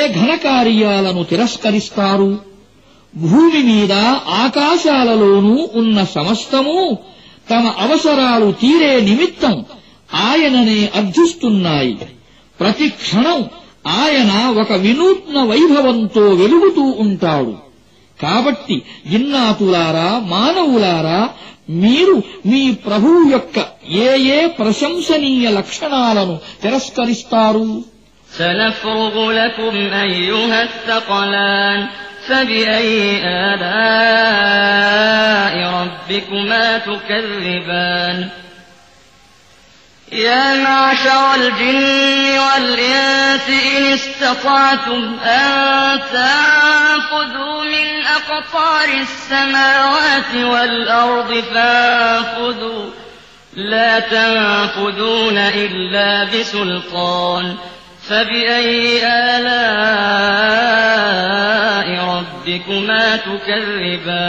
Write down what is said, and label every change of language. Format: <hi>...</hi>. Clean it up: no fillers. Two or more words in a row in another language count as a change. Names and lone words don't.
<te>ఘనకార్యాలను తిరస్కరిస్తారు భూమి మీద ఆకాశాలలోనూ ఉన్న సమస్తము తమ అవసరాలు తీరే నిమిత్తం ఆయననే అర్థిస్తున్నాయి ప్రతి క్షణం ఆయన ఒక వినూత్న వైభవంతో వెలుగుతూ ఉంటాడు కాబట్టి జిన్నాతులారా మానవులారా మీరు మీ ప్రభువు యొక్క ఏ ఏ ప్రశంసనీయ లక్షణాలను తిరస్కరిస్తారు</te> <ar>سنفرغ لكم أيها الثقلان فبأي آلاء ربكما تكذبان يا معشر الجن والإنس إن استطعتم أن تنفذوا من أقطار السماوات والأرض فانفذوا لا تنفذون إلا بسلطان فبأي آلاء ربكما تكذبان</ar>